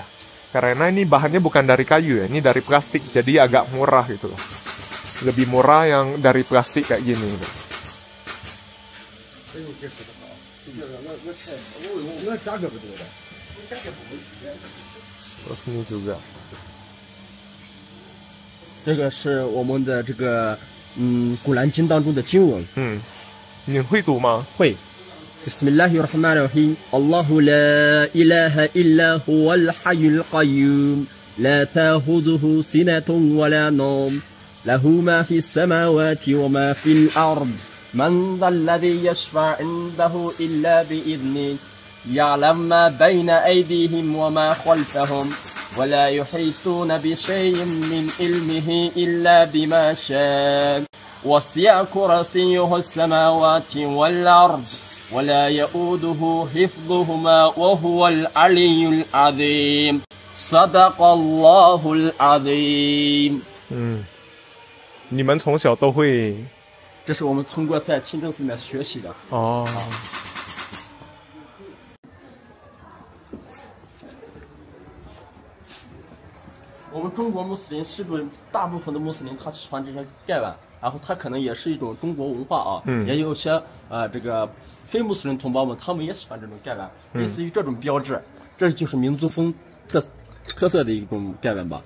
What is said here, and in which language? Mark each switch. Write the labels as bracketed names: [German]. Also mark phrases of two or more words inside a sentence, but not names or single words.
[Indonesian] Karena ini bahannya bukan dari kayu ya, ini dari plastik, jadi agak murah gitu. Lebih murah yang dari plastik kayak gini gitu. Terus ini juga. [Chinese] 这个是我们的这个古兰经当中的经文。你会读吗？ [Arabic] 会。بسم الله الرحمن الرحيم الله لا إله إلا هو الحي القيوم لا تأخذه سنة ولا نوم له ما في السماوات وما في الأرض من ذا الذي يشفع عنده إلا بإذنه يعلم ما بين أيديهم وما خلفهم ولا يحيطون بشيء من علمه إلا بما شاء وسع كرسيه السماوات والأرض ولا يؤوده حفظهما وهو العلي العظيم صدق الله العظيم。 [Chinese] 你们从小都会？这是我们通过在清真寺里面学习的。哦。我们中国穆斯林是不是大部分的穆斯林他喜欢这些盖碗，然后他可能也是一种中国文化啊，也有些这个非穆斯林同胞们他们也喜欢这种盖碗，类似于这种标志，这就是民族风特色的一种盖碗吧。